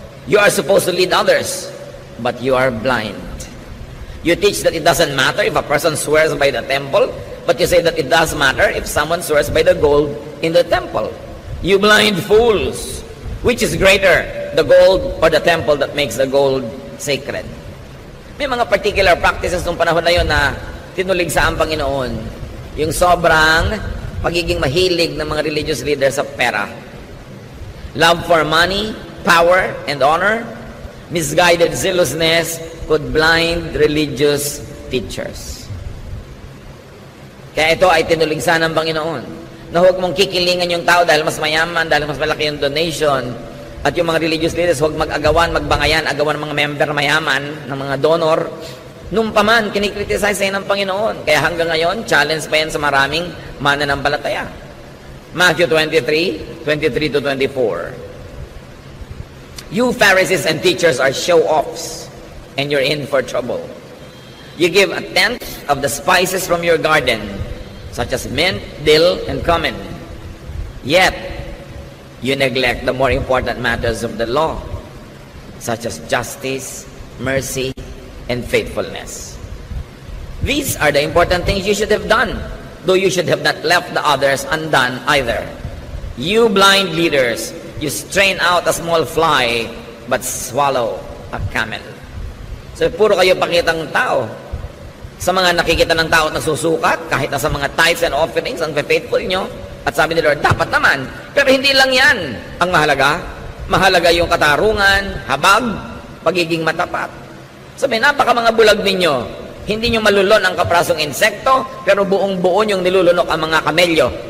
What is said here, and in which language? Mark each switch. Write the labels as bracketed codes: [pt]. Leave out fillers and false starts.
[en] You are supposed to lead others, but you are blind. You teach that it doesn't matter if a person swears by the temple, but you say that it does matter if someone swears by the gold in the temple. You blind fools! Which is greater, the gold or the temple that makes the gold sacred? [tl] May mga particular practices nung panahon na yun na tinulig sa ang Panginoon. Yung sobrang pagiging mahilig ng mga religious leaders sa pera. [en] Love for money, power, and honor. Misguided zealousness could blind religious teachers. [tl] Kaya ito ay tinuligsan ng Panginoon, na huwag mong kikilingan yung tao dahil mas mayaman, dahil mas malaki yung donation, at yung mga religious leaders, huwag mag-agawan, magbangayan, agawan ng mga member mayaman, ng mga donor. Nung paman, kinikriticize sa'yo ng Panginoon. Kaya hanggang ngayon, challenge pa yan sa maraming mananampalataya. [en] Matthew 23, 23 to 24. You Pharisees and teachers are show-offs, and you're in for trouble. You give a tenth of the spices from your garden, such as mint, dill, and cumin. Yet, you neglect the more important matters of the law, such as justice, mercy, and faithfulness. These are the important things you should have done, though you should have not left the others undone either. You blind leaders, you strain out a small fly, but swallow a camel. [tl] So, puro kayo pakitang tao. Sa mga nakikita ng tao at nasusukat, kahit na sa mga tithes and offerings, ang faithful nyo, at sabi ni Lord, dapat naman. Pero hindi lang yan ang mahalaga. Mahalaga yung katarungan, habag, pagiging matapat. Sabi, napaka mga bulag ninyo. Hindi nyo malulon ang kaprasong insekto, pero buong-buo yung nilulunok ang mga kamelyo.